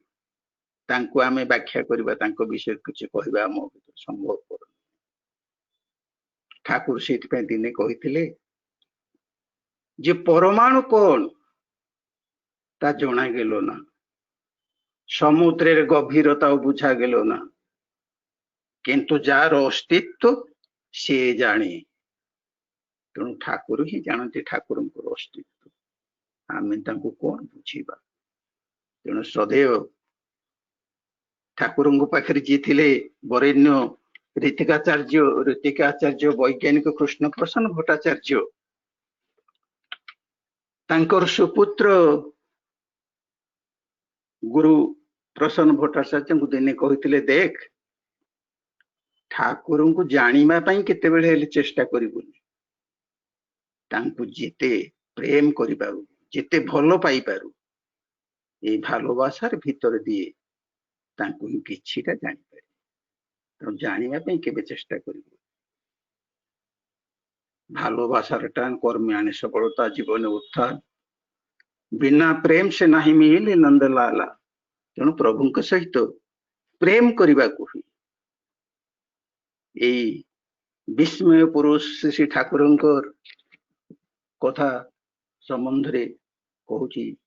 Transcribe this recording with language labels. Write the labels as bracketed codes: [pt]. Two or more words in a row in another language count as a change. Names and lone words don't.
[or] ତାଙ୍କୁ ଆମେ ବ୍ୟାଖ୍ୟା କରିବା, ତାଙ୍କ ବିଷୟରେ କିଛି କହିବା ଆମ ଭିତରେ ସମ୍ଭବପର। ଠାକୁର ସେଇଥିପାଇଁ ଦିନେ କହିଥିଲେ ଯେ ପରମାଣୁ କଣ ତା ଜଣାଗେଲ ନା, ସମୁଦ୍রের [bn] গভীরতাও বুঝা গেল না, কিন্তু যার অস্তিত্ব সে জানে। [or] ତେଣୁ ଠାକୁର ହିଁ ଜାଣନ୍ତି ଠାକୁରଙ୍କର ଅସ୍ତିତ୍ବ। ଆମେ ତାଙ୍କୁ କଣ ବୁଝିବା? ତେଣୁ ସदैବ ଠାକୁରଙ୍କ ପାଖରେ ଯିଏ ଥିଲେ ବରେଣ୍ୟ ରୀତିକାଚାର୍ଯ୍ୟ ବୈଜ୍ଞାନିକ କୃଷ୍ଣ ପ୍ରସନ୍ନ ଭଟ୍ଟାଚାର୍ଯ୍ୟ, ତାଙ୍କର ସୁପୁତ୍ର ଗୁରୁ ପ୍ରସନ୍ନ ଭଟ୍ଟାଚାର୍ଯ୍ୟଙ୍କୁ ଦିନେ କହିଥିଲେ, ଦେଖ ଠାକୁରଙ୍କୁ ଜାଣିବା ପାଇଁ କେତେବେଳେ ହେଲେ ଚେଷ୍ଟା କରିବୁନି। ତାଙ୍କୁ ଯେତେ ପ୍ରେମ କରିପାରୁ, ଯେତେ ଭଲ ପାଇପାରୁ, [bn] এই ভালোবাসার ভিতরে দিয়ে [or] ତାଙ୍କୁ ହିଁ କିଛିଟା ଜାଣିପାରିବେ। ତେଣୁ ଜାଣିବା ପାଇଁ କେବେ ଚେଷ୍ଟା କରିବୁ। [bn] ভালোবাসার টান কর্মে আনে সফলতা, জীবনে উত্থান, [or] ବିନା ପ୍ରେମ ସେ ନାହିଁ ମିଳିଲେ ନନ୍ଦଲାଲା। ତେଣୁ ପ୍ରଭୁଙ୍କ ସହିତ ପ୍ରେମ କରିବାକୁ ହୁଏ। ଏଇ ବିସ୍ମୟ ପୁରୁଷ ଶ୍ରୀ ଠାକୁରଙ୍କର କଥା ସମ୍ବନ୍ଧରେ କହୁଛି।